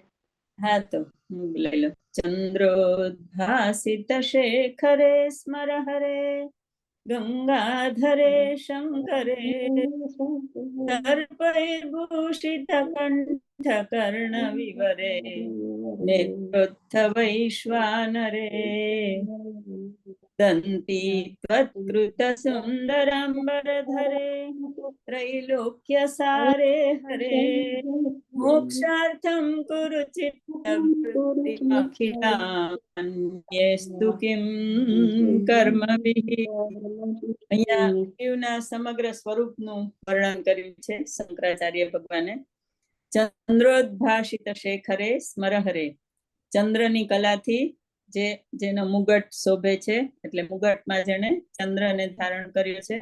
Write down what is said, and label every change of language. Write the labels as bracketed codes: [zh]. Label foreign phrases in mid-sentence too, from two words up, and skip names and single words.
[gu] હા તો હું લઈ લો. [sa] ચંદ્રોદ્ભાસિત શેખરે સ્મર હરે ગંગાધરે શંકરે સર્પૈર્ભૂષિત કંઠ કર્ણ વિવરે નેત્રોત્થ વૈશ્વાનરે દંતી ત્વત્કૃત સુંદરાંબરધરે त्रैलोक्य सारे हरे मोक्षार्थं कुरु चित्तवृत्तिमखिलान्येस्तु किं कर्मभिः. [gu] અહીંયા શિવના સમગ્ર સ્વરૂપનું વર્ણન કર્યું છે શંકરાચાર્ય ભગવાને. [sa] ચંદ્રોદ્ભાષિત શેખરે સ્મરહરે, [gu] ચંદ્રની કલાથી જેનો મુગટ શોભે છે, એટલે મુગટમાં જેને ચંદ્રને ધારણ કર્યો છે.